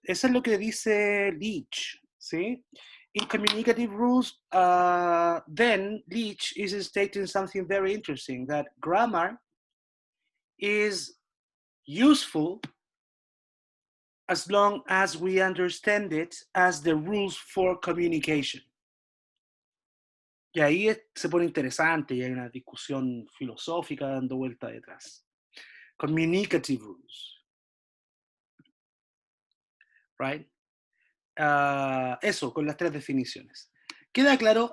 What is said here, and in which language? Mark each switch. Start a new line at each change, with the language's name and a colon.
Spanish: Eso es lo que dice Leach, ¿sí?
English: In communicative rules, then Leach is stating something very interesting, that grammar is useful as long as we understand it as the rules for communication.
Spanish: Y ahí se pone interesante y hay una discusión filosófica dando vuelta detrás.
English: Communicative rules. Right?
Spanish: Eso, con las 3 definiciones. ¿Queda claro?